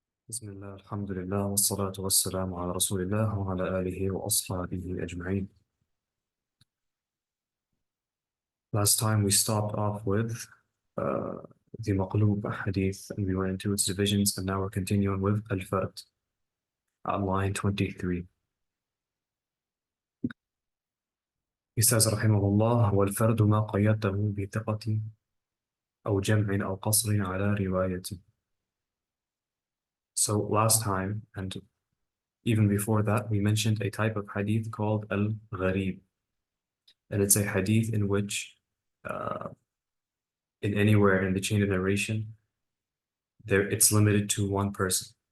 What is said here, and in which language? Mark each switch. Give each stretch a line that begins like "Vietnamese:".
Arabic: بسم الله الحمد لله والصلاة والسلام على رسول الله وعلى آله وأصحابه أجمعين.
English: Last time we stopped off with uh, the maqlub hadith and we went into its divisions, and now we're continuing with al-fard at line 23. He says
Arabic: رحمه الله والفرد ما قيده بثقة أو جمع أو قصر على رواية.
English: So last time and even before that we mentioned a type of hadith called al-gharib, and it's a hadith in which uh, in anywhere in the chain of narration, it's limited to one person.